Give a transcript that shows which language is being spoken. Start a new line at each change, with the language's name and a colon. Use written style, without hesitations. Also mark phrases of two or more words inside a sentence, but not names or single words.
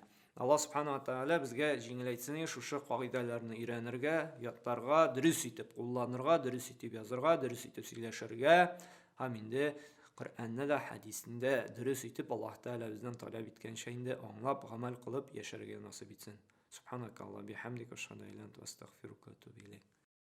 Tatar: Аллаһ
Arabic: سبحانه وتعالى
Tatar: безгә җиңеләйтсен шушы кагыйдәләрне өйрәнергә, ятларга, дөрес итеп кулланырга, дөрес итеп язарга, дөрес итеп сөйләшергә, һәм инде Коръәнне дә, хадисне дә дөрес итеп Аллаһ Тааля бездән таләп иткәнчә инде аңлап, гамәл кылып яшәргә насыйп итсен.
Arabic: سبحانك الله بحمدك، أشهد أن لا إله إلا أنت، أستغفرك وأتوب إليك.